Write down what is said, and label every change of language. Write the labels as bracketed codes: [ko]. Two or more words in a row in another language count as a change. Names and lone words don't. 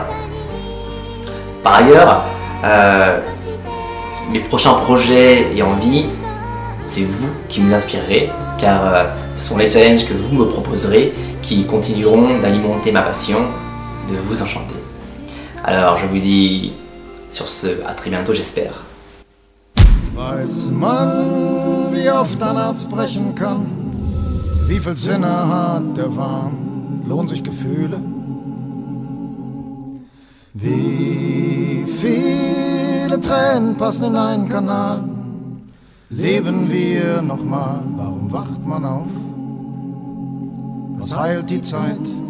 [fr] Par ailleurs, mes prochains projets et envies, c'est vous qui me l'inspirerez, car ce sont les challenges que vous me proposerez qui continueront d'alimenter ma passion, de vous enchanter. Alors je vous dis sur ce, à très bientôt j'espère. [de] Weiß man, wie oft ein Herz brechen kann, wie viel Sinne hat der Wahn, lohnen sich Gefühle, wie viele Tränen passen in einen Kanal, leben wir nochmal, warum wacht man auf, was heilt die Zeit?